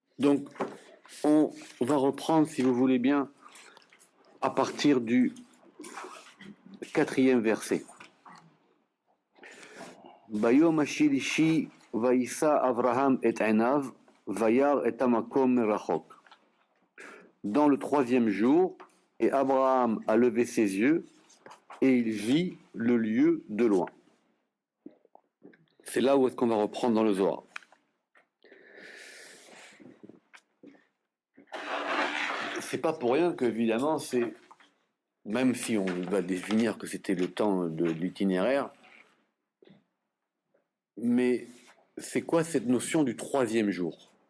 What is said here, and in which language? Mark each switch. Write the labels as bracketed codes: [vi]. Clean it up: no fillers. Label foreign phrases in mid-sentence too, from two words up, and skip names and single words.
[fr] Donc, on va reprendre, si vous voulez bien, à partir du 4e verset. [he] ביום השלישי וישא אברהם את עיניו, וירא את המקום מרחוק. [fr] Dans le 3e jour, et Abraham a levé ses yeux, et il vit le lieu de loin. C'est là où est-ce qu'on va reprendre dans le Zohar. C'est pas pour rien que, évidemment, c'est, même si on va définir que c'était le temps de l'itinéraire, mais c'est quoi cette notion du 3e jour?